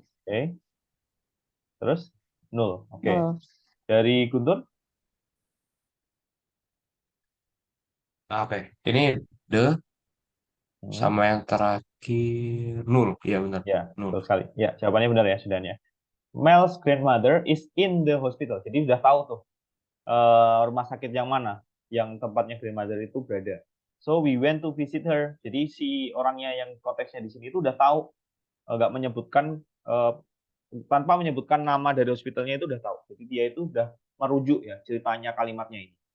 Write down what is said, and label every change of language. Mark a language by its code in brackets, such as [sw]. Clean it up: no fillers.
[id] oke. Terus null. Oke. [en] No. [id] Dari Guntur, Apa ya? Ini the hmm, sama yang terakhir nul. Iya benar. ya, Nul. betul sekali. Ya, jawabannya benar ya, sudah ya. [en] Mel's grandmother is in the hospital. [id] Jadi sudah tahu tuh rumah sakit yang mana yang tempatnya grandmother itu berada. [en] So we went to visit her. [id] Jadi si orangnya yang konteksnya di sini itu udah tahu, nggak menyebutkan tanpa menyebutkan nama dari hospitalnya itu udah tahu. Jadi dia itu udah merujuk ya ceritanya kalimatnya ini.